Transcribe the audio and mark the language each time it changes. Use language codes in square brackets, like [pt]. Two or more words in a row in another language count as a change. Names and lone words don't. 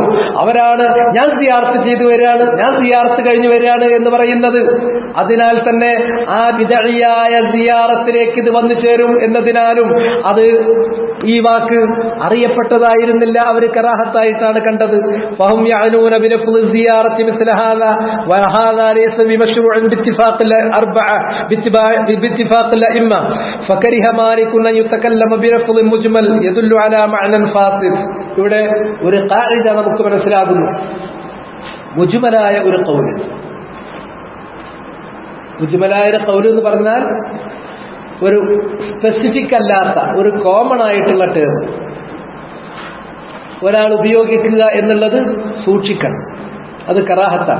[ml] അവരാണ് ഞാൻ സിയാറത്ത് ചെയ്തു വരികയാണ്, ഞാൻ സിയാറത്ത് കഴിഞ്ഞു വരികയാണ് എന്ന് പറയുന്നത്. അതിനാൽ തന്നെ ആ ബിദ്അയായ സിയാറത്തിലേക്ക് ഇത് വന്നു ചേരും എന്നതിനാലും അത് ഈ വാക്ക് അറിയപ്പെട്ടതായിരുന്നില്ല, അവർ കറാഹത്തായിട്ടാണ് കണ്ടത്. [ar] فهم يعنون بلفظ الزيارة مثل هذا وهذا ليس بمشروع باتفاق الأئمة فكره مالك أن يتكلم بلفظ مجمل يدل على معنى فاصل. [ml] ഇവിടെ ഒരു ഖാഇദ നമുക്ക് മനസ്സിലാകുന്നു. മുജ്മലായ ഒരു ഖൗല്, മുജ്മലായ ഖൗല് എന്ന് പറഞ്ഞാൽ ഒരു സ്പെസിഫിക് അല്ലാത്ത ഒരു കോമൺ ആയിട്ടുള്ള ടേം ഒരാൾ ഉപയോഗിക്കുക എന്നുള്ളത് സൂക്ഷിക്കണം, അത് കറാഹത്താണ്.